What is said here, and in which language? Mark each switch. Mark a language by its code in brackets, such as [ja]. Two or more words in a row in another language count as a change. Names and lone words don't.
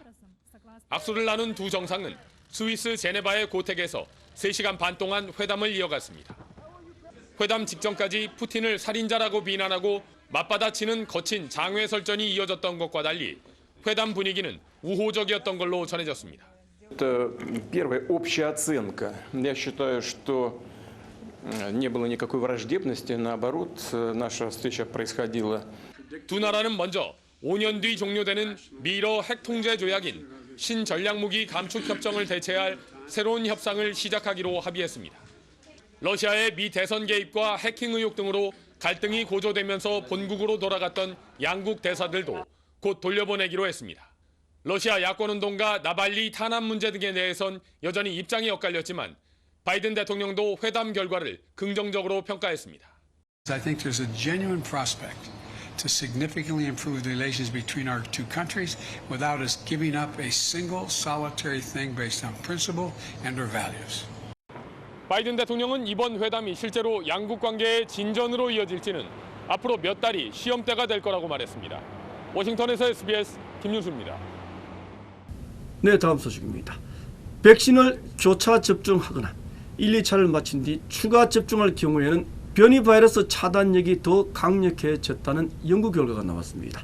[ko] 악수를 나눈 두 정상은 스위스 제네바의 고택에서 3시간 반 동안 회담을 이어갔습니다. 회담 직전까지 푸틴을 살인자라고 비난하고 맞받아치는 거친 장외 설전이 이어졌던 것과 달리 회담 분위기는 우호적이었던 걸로 전해졌습니다. [ru] Это первая общая оценка. Я считаю, что не было никакой враждебности, наоборот, наша встреча происходила. [ko] 두 나라는 먼저 5년 뒤 종료되는 미러 핵 통제 조약인 신전략무기 감축 협정을 대체할 새로운 협상을 시작하기로 합의했습니다. 러시아의 미 대선 개입과 해킹 의혹 등으로 갈등이 고조되면서 본국으로 돌아갔던 양국 대사들도 곧 돌려보내기로 했습니다. 러시아 야권운동가 나발리 탄압 문제 등에 대해선 여전히 입장이 엇갈렸지만 바이든 대통령도 회담 결과를 긍정적으로 평가했습니다. [en] I think there's a genuine prospect to significantly improve the relations between our two countries without us giving up a single solitary thing based on principle and our values. [ko] 바이든 대통령은 이번 회담이 실제로 양국 관계의 진전으로 이어질지는 앞으로 몇 달이 시험대가 될 거라고 말했습니다. 워싱턴에서 SBS 김윤수입니다. 네, 다음 소식입니다. 백신을 조차 접종하거나 1, 2차를 마친 뒤 추가 접종할 경우에는 변이 바이러스 차단력이 더 강력해졌다는 연구 결과가 나왔습니다.